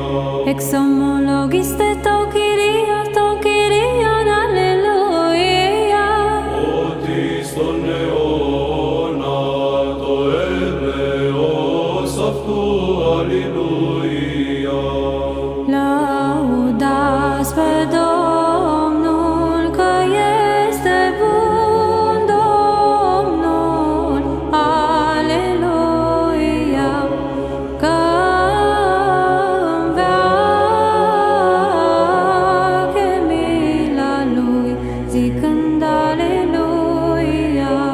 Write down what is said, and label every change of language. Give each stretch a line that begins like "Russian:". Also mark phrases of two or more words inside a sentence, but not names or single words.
Greek: Εξομολογήστε το Κύριο, το Κύριον, αλληλούια. Ότι στον αιώνα το έλεος αυτού, αλληλούια.
Romanian: Laudați pe Domnul, că este bun Domnul, aleluia, că în veac e mila Lui, zicând aleluia.